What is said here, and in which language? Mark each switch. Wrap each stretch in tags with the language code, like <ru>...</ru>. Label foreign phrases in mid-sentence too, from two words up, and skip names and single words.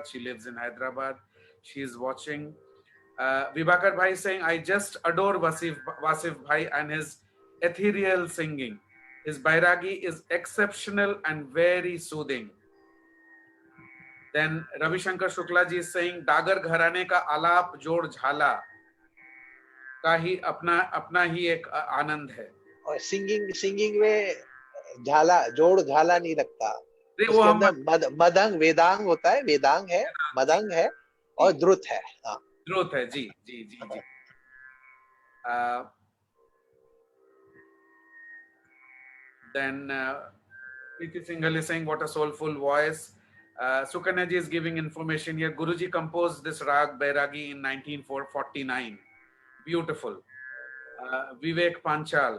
<en>She lives in Hyderabad. She is watching. Vibhakar Bhai saying, I just adore Wasif Bhai and his ethereal singing. His Bairagi is exceptional and very soothing. Then Ravi Shankar Shukla ji is saying,</en> <hi>डागर घराने का आलाप जोड़ झाला का ही अपना ही एक आनंद है. और सिंगिंग में झाला जोड़ झाला नहीं लगता, वो उसके हम अंदर मदंग वेदांग होता है, वेदांग है, मदंग है और द्रुत है. हाँ, द्रुत है. जी जी जी जी.</hi> <en>Then Preeti Singhal is saying, what a soulful voice. Sukanya ji is giving information here. Guruji composed this rag Bairagi in 1949. Beautiful. Vivek Panchal.</en>